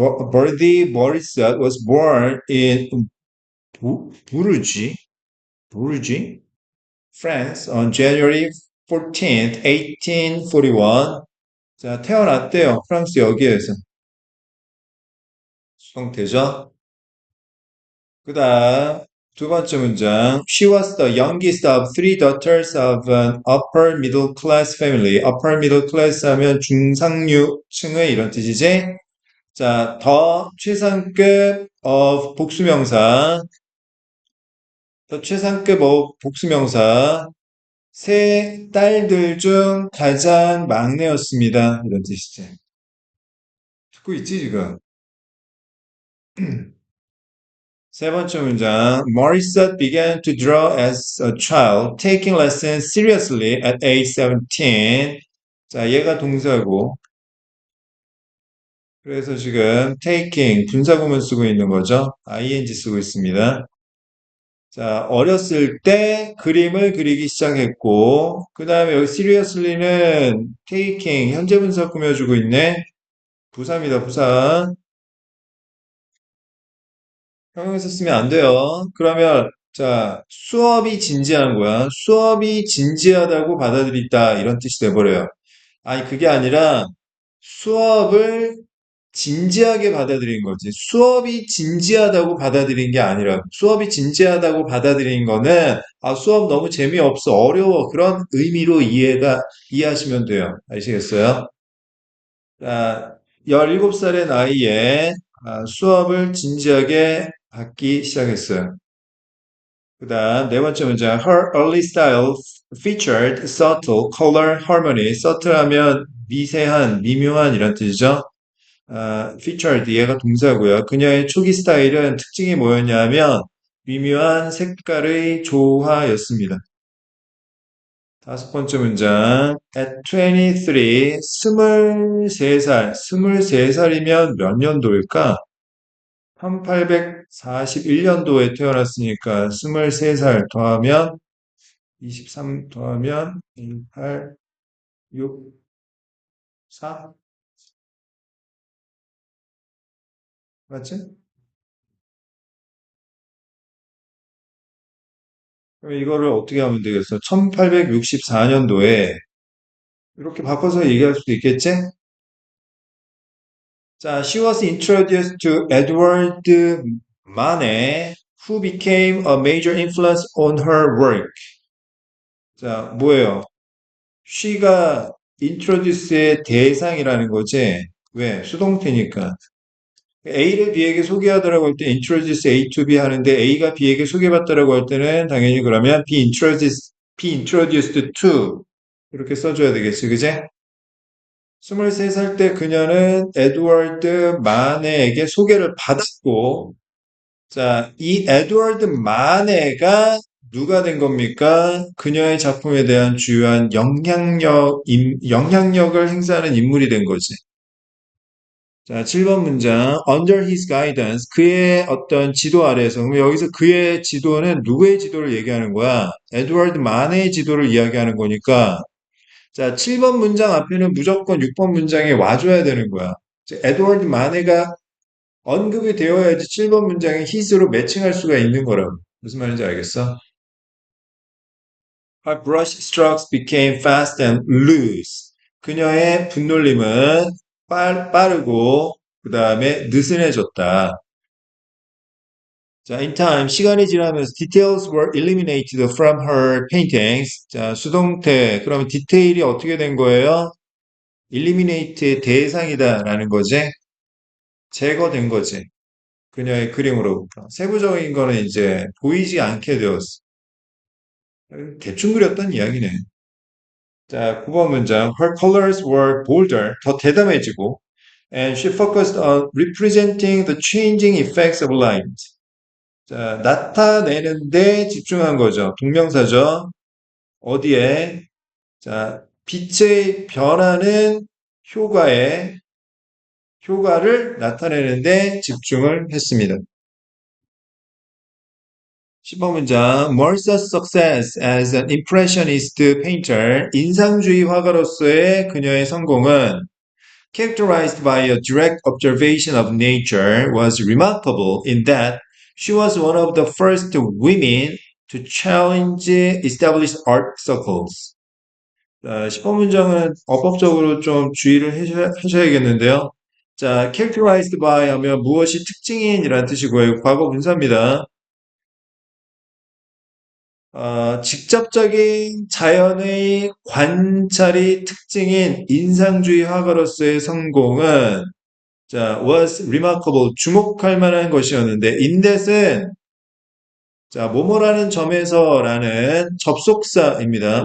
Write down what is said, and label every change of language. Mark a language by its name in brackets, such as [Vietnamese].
[English] 버디 모리섯 was born in 부르지, France on January 14th, 1841. [Korean] 자, 태어났대요. 프랑스 여기에서. 수동태죠. 그 다음, 두 번째 문장. [English] She was the youngest of three daughters of an upper middle class family. [Korean] upper middle class 하면 중상류층의 이런 뜻이지. 자, 더 최상급 of 복수명사. 더 최상급 of 복수명사. 세 딸들 중 가장 막내였습니다. 이런 뜻이지. 듣고 있지, 지금? 세 번째 문장. [English] Morissette began to draw as a child, taking lessons seriously at age 17. [Korean] 자, 얘가 동사고. 그래서 지금 taking, 분사구문 쓰고 있는 거죠. ing 쓰고 있습니다. 자, 어렸을 때 그림을 그리기 시작했고, 그 다음에 여기 seriously는 taking, 현재 분사 꾸며주고 있네. 부사입니다, 부사. 형용사 쓰면 안 돼요. 그러면 자, 수업이 진지한 거야. 수업이 진지하다고 받아들이다 이런 뜻이 돼버려요. 아니 그게 아니라 수업을 진지하게 받아들인 거지. 수업이 진지하다고 받아들인 게 아니라 수업이 진지하다고 받아들인 거는 아 수업 너무 재미없어 어려워 그런 의미로 이해하시면 돼요. 아시겠어요? 자, 17살의 나이에 수업을 진지하게 받기 시작했어요. 그 다음 네 번째 문장 [English] Her early style featured subtle color harmony. [Korean] subtle 하면 미세한, 미묘한 이런 뜻이죠. featured 얘가 동사고요. 그녀의 초기 스타일은 특징이 뭐였냐면 미묘한 색깔의 조화였습니다. 다섯 번째 문장 At 23, 23살, 23살이면 몇 년도일까? 1841년도에 태어났으니까 23살 더하면 23 더하면 18, 6, 4 맞지? 그럼 이거를 어떻게 하면 되겠어? 1864년도에 이렇게 바꿔서 얘기할 수도 있겠지? [English] 자, she was introduced to Edward Manet, who became a major influence on her work. [Korean] 자, 뭐예요? she가 introduce의 대상이라는 거지. 왜? 수동태니까. A를 B에게 소개하더라고 할 때 introduce A to B 하는데 A가 B에게 소개받더라고 할 때는 당연히 그러면 be introduced to 이렇게 써줘야 되겠지, 그제? 23살 때 그녀는 에드워드 마네에게 소개를 받았고, 자, 이 에드워드 마네가 누가 된 겁니까? 그녀의 작품에 대한 주요한 영향력을 행사하는 인물이 된 거지. 자, 7번 문장. [English] Under his guidance, [Korean] 그의 어떤 지도 아래에서. 그럼 여기서 그의 지도는 누구의 지도를 얘기하는 거야? 에드워드 마네의 지도를 이야기하는 거니까. 자, 7번 문장 앞에는 무조건 6번 문장에 와줘야 되는 거야. 에드워드 마네가 언급이 되어야지 7번 문장에 his로 매칭할 수가 있는 거라고. 무슨 말인지 알겠어? [English] Her brush strokes became fast and loose. [Korean] 그녀의 붓놀림은 빠르고 그 다음에 느슨해졌다. [English] 자, in time, [Korean] 시간이 지나면서 [English] details were eliminated from her paintings. [Korean] 자, 수동태. 그러면 디테일이 어떻게 된 거예요? eliminate의 대상이다라는 거지. 제거된 거지. 그녀의 그림으로부터. 세부적인 거는 이제 보이지 않게 되었어. 대충 그렸던 이야기네. 자, 9번 문장. [English] Her colors were bolder, [Korean] 더 대담해지고, [English] and she focused on representing the changing effects of light. [Korean] 자, 나타내는데 집중한 거죠. 동명사죠. 어디에? 자, 빛의 변하는 효과에, 효과를 나타내는데 집중을 했습니다. 10번 문장. [English] Morse's success as an impressionist painter, [Korean] 인상주의 화가로서의 그녀의 성공은 [English] characterized by a direct observation of nature, was remarkable in that she was one of the first women to challenge established art circles. [Korean] 자, 10번 문장은 어법적으로 좀 주의를 하셔야겠는데요. 자, characterized by 하면 무엇이 특징인이라는 뜻이고요. 과거 분사입니다. 직접적인 자연의 관찰이 특징인 인상주의 화가로서의 성공은 자, [English] was remarkable, [Korean] 주목할 만한 것이었는데, 인댓은 자, 뭐뭐라는 점에서라는 접속사입니다.